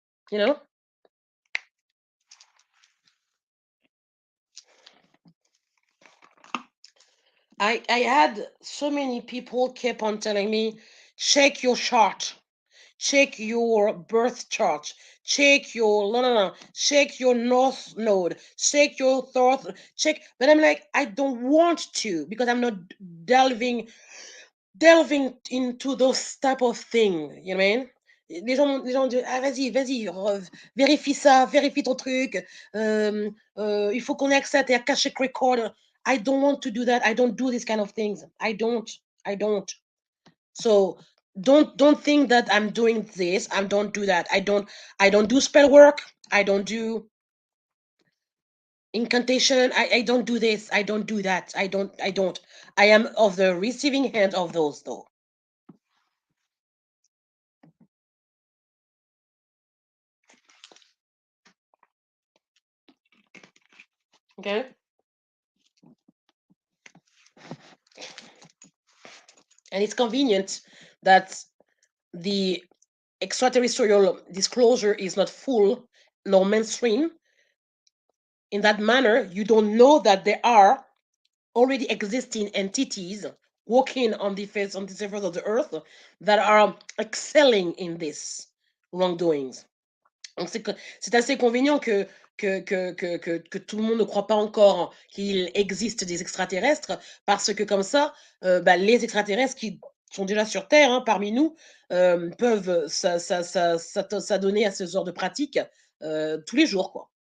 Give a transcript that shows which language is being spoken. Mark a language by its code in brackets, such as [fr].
[en] You know, I had so many people kept on telling me, check your chart, check your birth chart, check your no no no, check your north node, check your south, check. But I'm like, I don't want to, because I'm not delving into those type of things, you know what I mean? [fr] Les gens disent, ah, vas-y, vérifie ça, vérifie ton truc, il faut qu'on ait accès à tes Akashic record. [en] I don't want to do that. I don't do these kind of things. I don't. So don't think that I'm doing this. I don't do that. I don't do spell work. I don't do incantation. I don't do this, I don't do that, I don't. I am of the receiving hand of those though. Okay. And it's convenient that the extraterrestrial disclosure is not full nor mainstream. In that manner, you don't know that there are already existing entities walking on the surface of the earth that are excelling in this wrongdoings. [fr] Donc c'est assez convenient que tout le monde ne croit pas encore qu'il existe des extraterrestres, parce que comme ça, les extraterrestres qui sont déjà sur Terre, hein, parmi nous, peuvent s'adonner à ce genre de pratique tous les jours, quoi.